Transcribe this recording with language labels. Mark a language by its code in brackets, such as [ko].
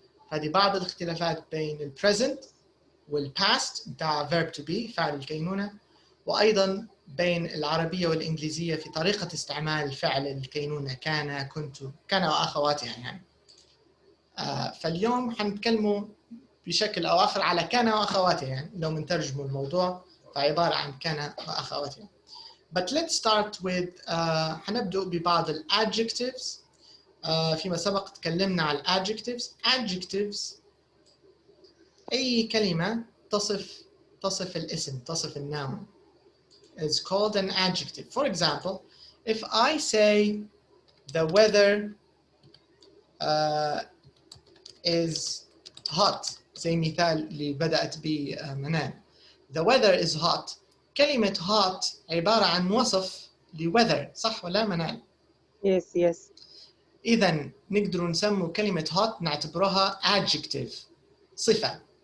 [ar] هذه بعض الاختلافات بين ال present وال past بتاع verb to be فعل الكينونة، وأيضا بين العربية والإنجليزية في طريقة استعمال فعل الكينونة كان، كنت، كان وأخواتها يعني. فاليوم حنتكلموا بشكل أو آخر على كان وأخواتها، يعني لو منترجموا الموضوع فعبارة عن كان وأخواتها. [en] But let's start with [ar] حنبدأ ببعض ال [en] adjectives. [ar] فيما سبق تكلمنا على ال adjectives. Adjectives أي كلمة تصف الاسم، تصف النوم [en] is called an adjective. For example, if I say the weather is hot، [ar] زي مثال اللي بدأت به منال. [en] The weather is hot. [ar] كلمة hot عبارة عن وصف لweather، صح ولا منال؟ [en] Yes. [ar] إذا نقدر نسمو كلمة hot نعتبرها adjective، صفة.